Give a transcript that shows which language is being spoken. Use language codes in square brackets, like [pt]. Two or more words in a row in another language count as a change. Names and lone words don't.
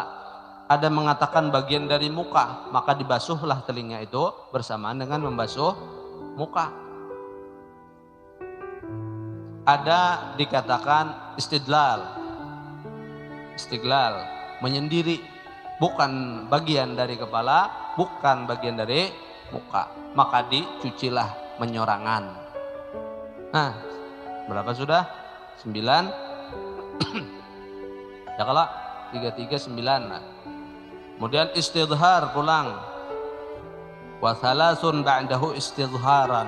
[id] Ada mengatakan bagian dari muka, maka dibasuhlah telinga itu bersamaan dengan membasuh muka. [bjn] Ada dikatakan istidlal, menyendiri, bukan bagian dari kepala, bukan bagian dari muka, maka dicucilah menyorangan. [id] Nah, berapa sudah? 9. Ya kalau 3 9. Nah. [bjn] Kemudian istidhar pulang. [ar] وثلاث بعده استظهارا.